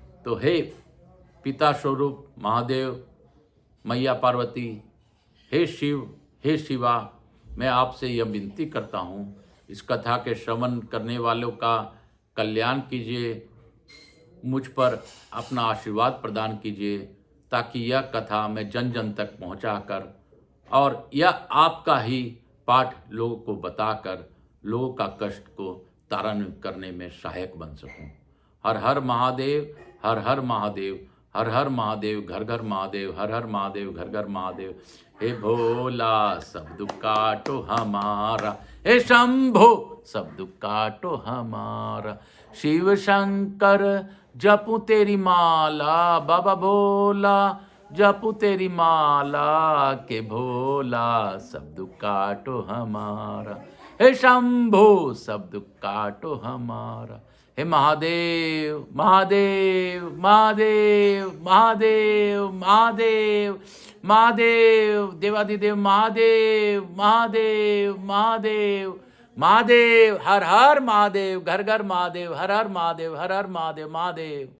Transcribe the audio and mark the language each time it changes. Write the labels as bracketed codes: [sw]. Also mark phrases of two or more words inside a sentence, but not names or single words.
[hi] तो हे पिता स्वरूप महादेव, मैया पार्वती, हे शिव, हे शिवा, मैं आपसे यह विनती करता हूँ, इस कथा के श्रवण करने वालों का कल्याण कीजिए, मुझ पर अपना आशीर्वाद प्रदान कीजिए, ताकि यह कथा मैं जन जन तक पहुंचाकर और यह आपका ही पाठ लोगों को बताकर लोगों का कष्ट को तारण करने में सहायक बन सकूं। हर हर महादेव, हर हर महादेव, हर हर महादेव, घर घर महादेव, हर हर महादेव, घर घर महादेव। हे भोला सब दुख काटो हमारा, हे शंभो सब दुख काटो हमारा, शिव शंकर जपू तेरी माला, बाबा भोला जपू तेरी माला, के भोला सब दुख काटो हमारा, हे शंभो सब दुख काटो हमारा। हे महादेव, महादेव, महादेव, महादेव, महादेव, महादेव, देवाधिदेव महादेव, महादेव, महादेव, महादेव, हर हर महादेव, घर घर महादेव, हर हर महादेव, हर हर महादेव, महादेव।